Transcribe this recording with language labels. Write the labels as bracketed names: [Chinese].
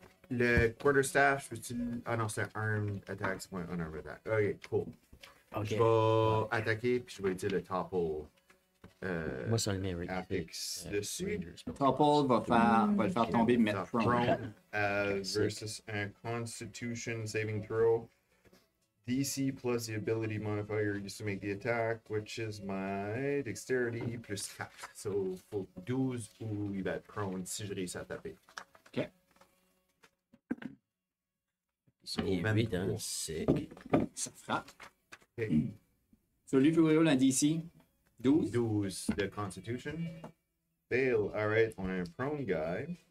[French] Le quarterstaff, je peux ah non, c'est un arm attack, c'est pas un unarmed attack. [English] Ok, cool. [French] Je vais attaquer, puis je vais utiliser le topple. Moi, c'est un mérite. Affix dessus. Topple va le faire tomber et mettre [English] So, prone. prone versus un Constitution saving throw. DC plus the ability modifier used to make the attack, which is my dexterity plus 4. [French] So, faut 12 ou il va être prone si je réussis à taper. [English] So, [French] Et 23. 8, hein? Sick. Ça frappe. Ok. So, lui, il faut rouler un DC. 12. 12 de Constitution. Fail. Alright, on a un prone guy.